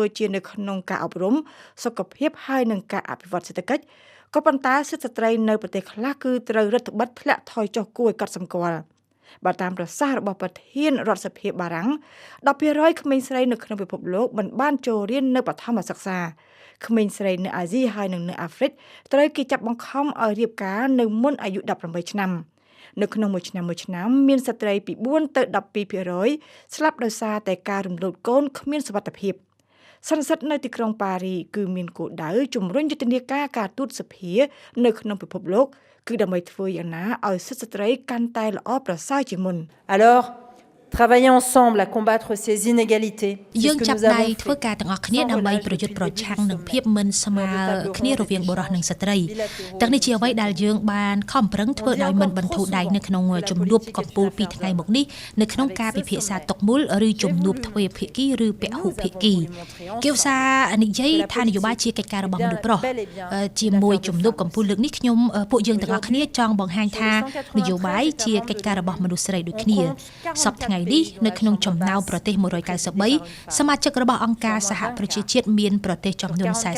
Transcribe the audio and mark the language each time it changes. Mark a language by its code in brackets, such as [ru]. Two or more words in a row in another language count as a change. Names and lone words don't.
[km] ជានៅក្នុងការអប់រំសុខភាពហើយនិងការអភិវឌ្ឍសេដ្ឋកិច្ចក៏ប៉ុន្តែសិទ្ធិស្ត្រីនៅប្រទេសខ្លះគឺត្រូវរដ្ឋបិទធ្លាក់ថយចុះគួរឲ្យកត់សម្គាល់បើតាមប្រសាសន៍របស់ប្រធានរដ្ឋសភាបារាំង 10% ក្មេងស្រីនៅក្នុងពិភពលោកមិនបានចូលរៀននៅបឋមសិក្សាក្មេងស្រីនៅអាស៊ីហើយនិងនៅអាហ្វ្រិកត្រូវគេចាប់បង្ខំឲ្យរៀបការនៅមុនអាយុ18ឆ្នាំនៅក្នុងមួយឆ្នាំមានស្ត្រីពី4ទៅ 12% ស្លាប់ដោយសារតែការរំលោភកូនគ្មានសុវត្ថិភាពសន្និសីទនៅទីក្រុងប៉ារីគឺមានគោលដៅជំរុញយុទ្ធនាការទូតសភានៅក្នុងពិភពលោកគឺដើម្បីធ្វើយ៉ាងណាឲ្យសិទ្ធិស្ត្រីកាន់តែល្អប្រសើរជាមុន [fr] Alors travailler ensemble à combattre ces inégalités [km] យើងចាប់ដៃធ្វើការទាំងអស់គ្នាដើម្បីប្រយុទ្ធប្រឆាំងនឹងភាពមិនស្មើគ្នារវាងបុរសនិងស្ត្រីទាំងនេះជាអ្វីដែលយើងបាន ខំប្រឹងធ្វើដោយមិនបន្ធូរដៃនៅក្នុងជំនួបកម្ពុជា2ថ្ងៃមកនេះនៅក្នុងការពិភាក្សាទុកមូលឬជំនួបទ្វេភាគីឬពហុភាគីគេឧស្សាហ៍និយាយថានយោបាយជាកិច្ចការរបស់មនុស្សប្រុសជាមួយជំនួបកម្ពុជាលើកនេះពួកយើងទាំងអស់គ្នាចង់បង្ហាញថានយោបាយជាកិច្ចការរបស់មនុស្សស្រីដូចគ្នាសប្តាហ៍ថ្ងៃនេះនៅក្នុងចំណោមប្រទេស193សមាជិករបស់អង្គការសហប្រជាជាតិមានប្រទេសចំនួន